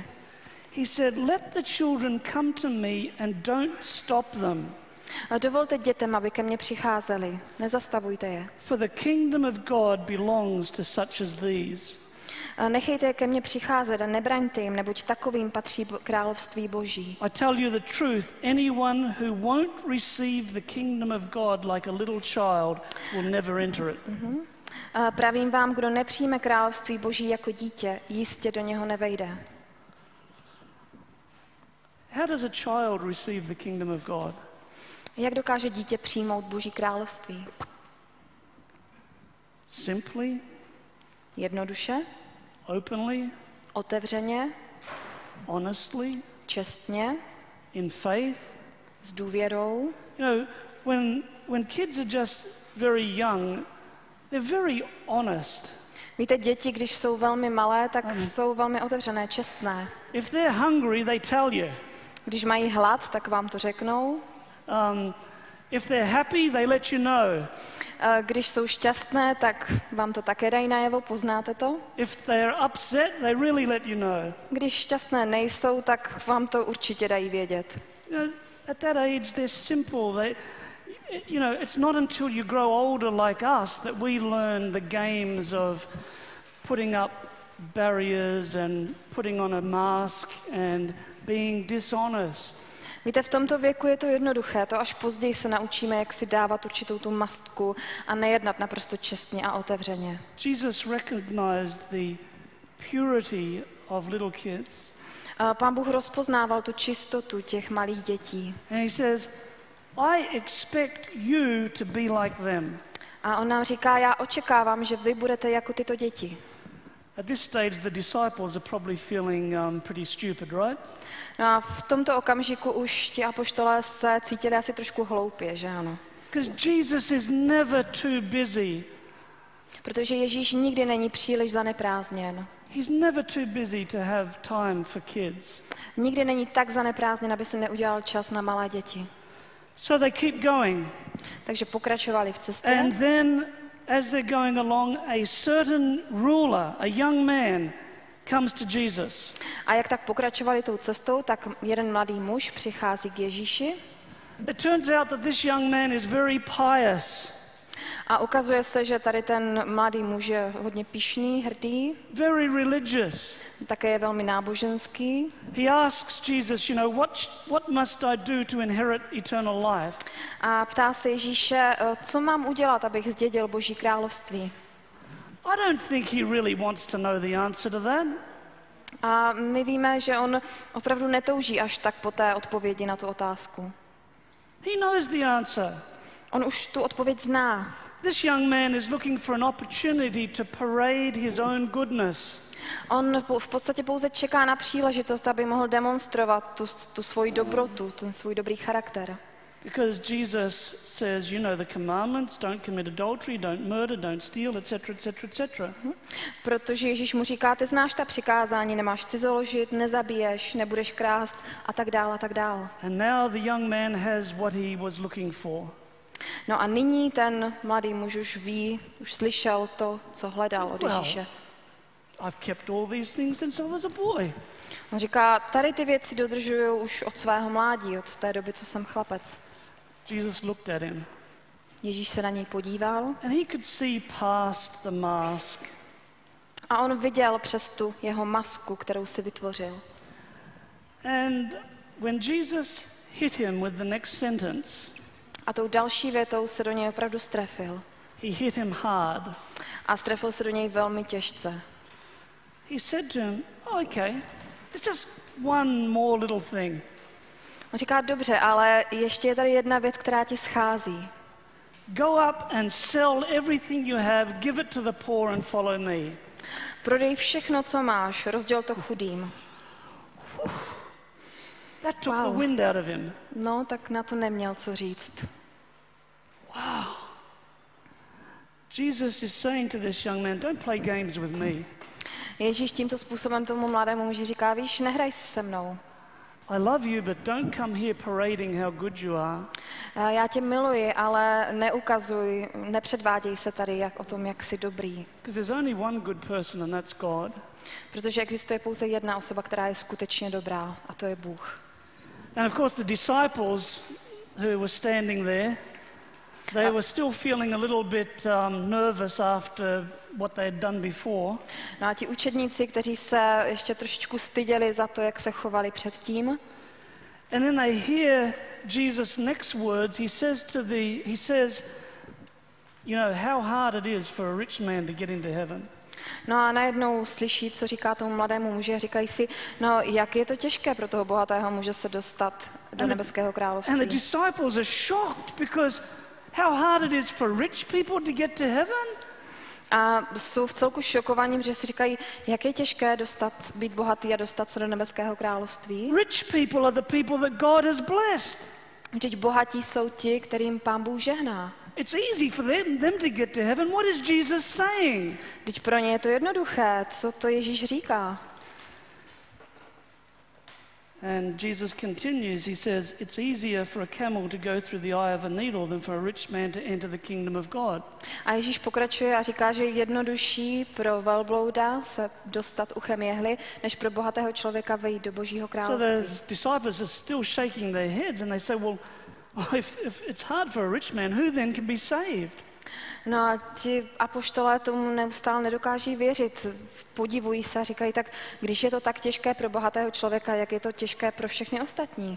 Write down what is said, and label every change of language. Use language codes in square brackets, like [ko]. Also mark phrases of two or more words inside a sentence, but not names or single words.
[en] He said, let the children come to me and don't stop them. [cs] A dovolte dětem, aby ke mně přicházeli. Nezastavujte je. [en] For the kingdom of God belongs to such as these. [cs] A nechejte je ke mně přicházet a nebraňte jim, neboť takovým patří království Boží. [en] I tell you the truth, anyone who won't receive the kingdom of God like a little child will never enter it. [cs] A pravím vám, kdo nepřijme království Boží jako dítě, jistě do něho nevejde. [en] How does a child receive the kingdom of God? [cs] Jak dokáže dítě přijmout Boží království? [en] Simply? [cs] Jednoduše? [en] Openly? [cs] Otevřeně? [en] Honestly? [cs] Čestně? [en] In faith? [cs] S důvěrou? [en] You know, when kids are just very young, they're very honest. [cs] Víte, děti, když jsou velmi malé, tak jsou velmi otevřené, čestné. [en] If they're hungry, they tell you. [cs] Když mají hlad, tak vám to řeknou. [en] If they're happy, they let you know. [cs] Když jsou šťastné, tak vám to také dají najevo, poznáte to? [en] If they're upset, they really let you know. [cs] Když šťastné nejsou, tak vám to určitě dají vědět. [en] You know, at that age, they're simple. It's not until you grow older like us that we learn the games of putting up barriers and putting on a mask and being dishonest. [cs] Víte, v tomto věku je to jednoduché, to až později se naučíme, jak si dávat určitou tu mastku a nejednat naprosto čestně a otevřeně. [en] Jesus recognized the purity of little kids. [cs] Pán Bůh rozpoznával tu čistotu těch malých dětí. [en] And he says, I expect you to be like them. [cs] A on nám říká, já očekávám, že vy budete jako tyto děti. [en] At this stage, the disciples are probably feeling pretty stupid, right? [cs] No a v tomto okamžiku už ti apoštolé se cítili asi trošku hloupě, že ano? [en] Because Jesus is never too busy. [cs] Protože Ježíš nikdy není příliš zaneprázdněn. [en] He's never too busy to have time for kids. [cs] Nikdy není tak zaneprázdněn, aby si neudělal čas na malé děti. [en] So they keep going. [cs] Takže pokračovali v cestě. [en] And then, as they're going along, a certain ruler, a young man, comes to Jesus. [cs] A jak tak pokračovali tou cestou, tak jeden mladý muž přichází k Ježíši. [en] It turns out that this young man is very pious. [cs] A ukazuje se, že tady ten mladý muž je hodně pyšný, hrdý. [en] Very religious. [cs] Také je velmi náboženský. [en] He asks Jesus, what must I do to inherit eternal life? [cs] A ptá se Ježíše, co mám udělat, abych zdědil Boží království. [en] I don't think he really wants to know the answer to that. [cs] A my víme, že on opravdu netouží až tak po té odpovědi na tu otázku. [en] He knows the answer. [cs] On už tu odpověď zná. [en] This young man is looking for an opportunity to parade his own goodness. [cs] On v podstatě pouze čeká na příležitost, aby mohl demonstrovat tu svoji dobrotu, ten svůj dobrý charakter. [en] Because Jesus says, the commandments, don't commit adultery, don't murder, don't steal, etc., etc., etc. [cs] Protože Ježíš mu říká, ty znáš ta přikázání, nemáš cizoložit, nezabiješ, nebudeš krást a tak dál a tak dál. [en] And now the young man has what he was looking for. [cs] No a nyní ten mladý muž už ví, už slyšel to, co hledal od Ježíše. [en] I've kept all these things since I was a boy. [cs] On říká, tady ty věci dodržuju už od svého mládí, od té doby, co jsem chlapec. [en] Jesus looked at him. [cs] Ježíš se na něj podíval. [en] And he could see past the mask. [cs] A on viděl přes tu jeho masku, kterou si vytvořil. [en] And when Jesus hit him with the next sentence, [cs] a tou další větou se do něj opravdu strefil. [en] He hit him hard. [cs] A strefil se do něj velmi těžce. [en] He said to him, okay, it's just one more little thing. [cs] On říká, dobře, ale ještě je tady jedna věc, která ti schází. [en] Go up and sell everything you have, give it to the poor and follow me. [cs] Prodej všechno, co máš, rozděl to chudým. [en] That took the wind out of him. [cs] No, tak na to neměl co říct. [en] Wow. Jesus is saying to this young man, don't play games with me. [cs] Ježíš tímto způsobem tomu mladému muži říká, víš, nehraj si se mnou. [en] I love you, but don't come here parading how good you are. [cs] Já tě miluji, ale nepředváděj se tady o tom, jak jsi dobrý. [en] Because there's only one good person and that's God. [cs] Protože existuje pouze jedna osoba, která je skutečně dobrá, a to je Bůh. [en] And of course the disciples who were standing there, they were still feeling a little bit nervous after what they had done before. [cs] No a ti učedníci, kteří se ještě trošičku styděli za to, jak se chovali předtím. [en] And then they hear Jesus' next words. He says, how hard it is for a rich man to get into heaven. [cs] No a najednou slyší, co říká tomu mladému muži a říkají si, no jak je to těžké pro toho bohatého muže se dostat do nebeského království. [en] And the disciples are shocked because how hard it is for rich people to get to heaven. [cs] A jsou v celku šokovaní, že si říkají, jak je těžké být bohatý a dostat se do nebeského království. [en] Rich people are the people that God has blessed. [cs] Vždyť bohatí jsou ti, kterým Pán Bůh žehná. [en] It's easy for them to get to heaven. What is Jesus saying? [cs] Vždyť pro ně je to jednoduché. Co to Ježíš říká? [en] And Jesus continues, he says, it's easier for a camel to go through the eye of a needle than for a rich man to enter the kingdom of God. [cs] A Ježíš pokračuje a říká, že je jednodušší pro velblouda se dostat uchem jehly, než pro bohatého člověka vejít do Božího království. [en] So the disciples are still shaking their heads and they say, well, if it's hard for a rich man, who then can be saved? [cs] No a ti apoštolé tomu neustále nedokáží věřit. Podivují se a říkají tak, když je to tak těžké pro bohatého člověka, jak je to těžké pro všechny ostatní.